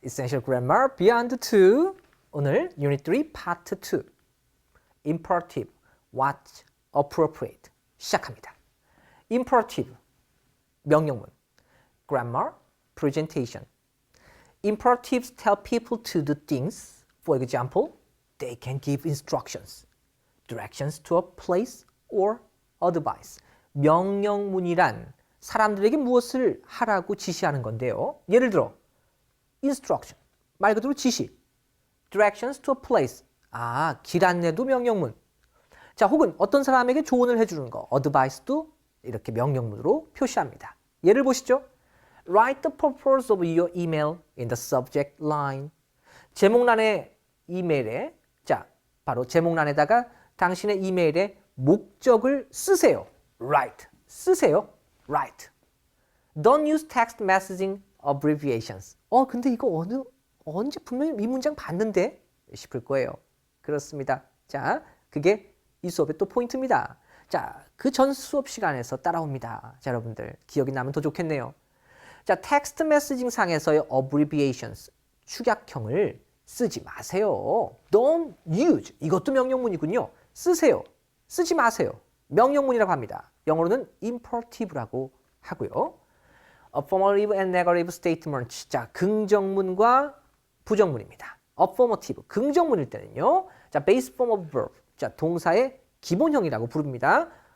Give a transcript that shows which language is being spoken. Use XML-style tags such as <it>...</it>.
<en>Essential Grammar Beyond 2</en> <ko>오늘</ko> <en>Unit 3 Part 2 Imperative, What's Appropriate</en> <ko>시작합니다.</ko> <en>Imperative,</en> <ko>명령문</ko> <en>Grammar, Presentation Imperatives tell people to do things. For example, they can give instructions, directions to a place or advice.</en> <ko>명령문이란 사람들에게 무엇을 하라고 지시하는 건데요. 예를 들어 instruction, 말 그대로 지시.</ko> <en>directions to a place,</en> <ko>길 안내도 명령문. 자, 혹은 어떤 사람에게 조언을 해주는 거, advice도 이렇게 명령문으로 표시합니다. 예를 보시죠.</ko> <en>Write the purpose of your email in the subject line.</en> <ko>제목란의 이메일에, 자, 바로 제목란에다가 당신의 이메일의 목적을 쓰세요.</ko> <en>Write,</en> <ko>쓰세요.</ko> <en>Write. Don't use text messaging abbreviations.</en> <ko>근데 이거 언제 분명히 이 문장 봤는데? 싶을 거예요. 그렇습니다. 자, 그게 이 수업의 또 포인트입니다. 자, 그 전 수업 시간에서 따라옵니다. 자, 여러분들 기억이 나면 더 좋겠네요. 자, 텍스트 메시징 상에서의 abbreviations, 축약형을 쓰지 마세요.</ko> <en>Don't use,</en> <ko>이것도 명령문이군요. 쓰세요. 쓰지 마세요. 명령문이라고 합니다. 영어로는 imperative라고 하고요.</ko> <en>affirmative and negative statements, 자,</en> <ko>긍정문과 부정문입니다. affirmative, 긍정문일 때는요. 자,</ko> <en>base form of verb,</en> <ko>자, 동사의 기본형이라고 부릅니다.</ko>